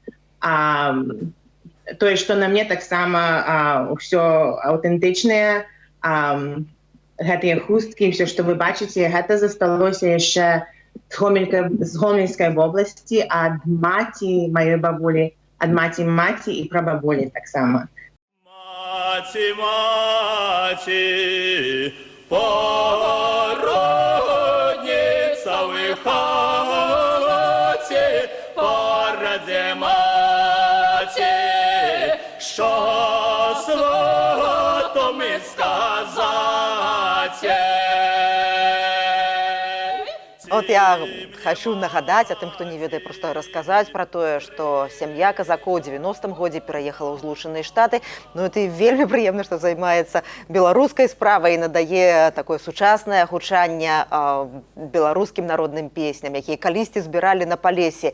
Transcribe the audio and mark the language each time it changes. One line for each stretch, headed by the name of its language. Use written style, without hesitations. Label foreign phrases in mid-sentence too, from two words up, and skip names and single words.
Belarusian: Тое, што на мне таксама ўсё аўтэнтычнае, гэтыя хусткі, ўсё, што вы бачыце, гэта засталося яшчэ з Гомельскай вобласці ад маці маёй бабулі, ад маці і прабабулі таксама.
Ukrainian: Маці, породніца ви хаті, поради маті, що свято ми сказати.
Belarusian: Вот я хочу нагадаць, а тым, хто не ведае, просто расказаць пра тое, што сям'я казакоў у 90-м годзе пераехала ў Злучаныя Штаты. Ну, это вельмі прыемна, што займаецца беларускай справай і надае такое сучаснае гучанне беларускім народным песням, якія калісьці збіралі на Палесе.